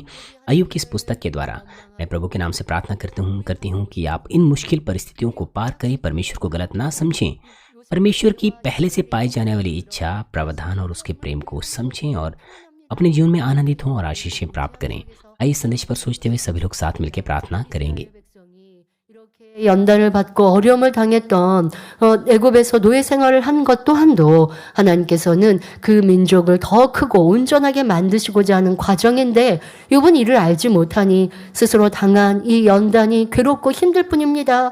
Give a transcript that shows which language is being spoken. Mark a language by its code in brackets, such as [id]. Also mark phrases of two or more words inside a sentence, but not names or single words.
[hi] अय्यूब की इस पुस्तक के द्वारा मैं प्रभु के नाम से प्रार्थना करती हूँ कि आप इन मुश्किल परिस्थितियों को पार करें, परमेश्वर को गलत ना समझें, परमेश्वर की पहले से पाई जाने वाली इच्छा, प्रावधान और उसके प्रेम को समझें और अपने जीवन में आनंदित हों और आशीषें प्राप्त करें। आइए संदेश पर सोचते हुए सभी लोग साथ मिलकर प्रार्थना करेंगे। [ko] 연단을 받고 어려움을 당했던 애굽에서 노예 생활을 한 것 또한도 하나님께서는 그 민족을 더 크고 온전하게 만드시고자 하는 과정인데 욥은 이를 알지 못하니 스스로 당한 이 연단이 괴롭고 힘들 뿐입니다.